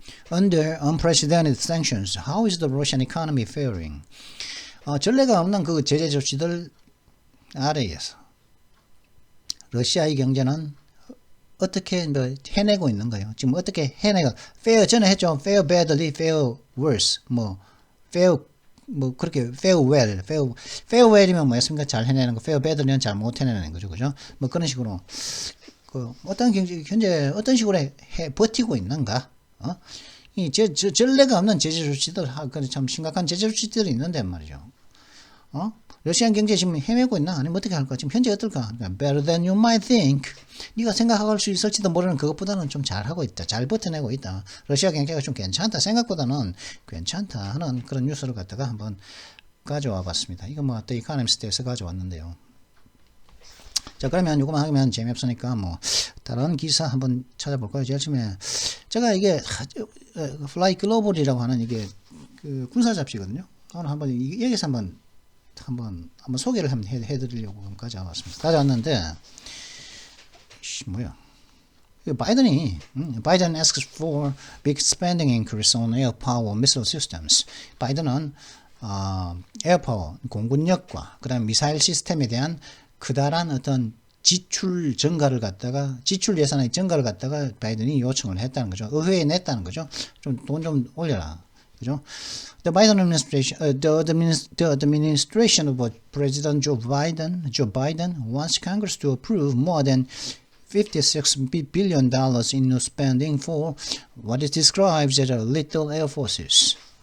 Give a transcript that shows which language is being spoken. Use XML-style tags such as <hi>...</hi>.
<en>Under unprecedented sanctions, how is the Russian economy faring?</en> <ko>전례가 없는 그 제재 조치들 아래에서 러시아의 경제는 어떻게 해내고 있는가요? 지금 어떻게 해내가 fair 전에 했죠.</ko> <en>fair badly, fair worse, fair 그렇게 fair well이면 뭐였습니까?</en> <ko>잘 해내는 거, fair badly는 잘 못 해내는 거죠, 그죠? 뭐 그런 식으로 어떤 현재 어떤 식으로 버티고 있는가? 이 전례가 없는 제재 조치들, 참 심각한 제재 조치들이 있는데 말이죠. 러시안 경제 지금 헤매고 있나? 아니면 어떻게 할까? 지금 현재 어떨까?</ko> <en>Better than you might think.</en> <ko>네가 생각할 수 있을지도 모르는 그것보다는 좀 잘하고 있다. 잘 버텨내고 있다. 러시아 경제가 좀 괜찮다. 생각보다는 괜찮다 하는 그런 뉴스를 갖다가 한번 가져와 봤습니다. 이거 뭐 The Economist에서 가져왔는데요. 자, 그러면 요거만 하면 재미없으니까 뭐 다른 기사 한번 찾아볼까요? 제일 처음에 제가 이게 Fly Global이라고 하는 이게 군사 잡지거든요. 오늘 한번 여기서 한번 소개를 한번 해드리려고 가져왔습니다. 가져왔는데</ko> <en>Biden asks for big spending increase on air power missile systems.</en> <ko>바이든은 에어파워 공군력과 그다음 미사일 시스템에 대한 그다란 어떤 지출 예산의 증가를 갖다가 바이든이 요청을 했다는 거죠. 의회에 냈다는 거죠. 돈 좀 올려라. 그죠?</ko> <en>The Biden administration, the administration of President Joe Biden wants Congress to approve more than $56 billion in new spending for what it describes as little air forces.</en>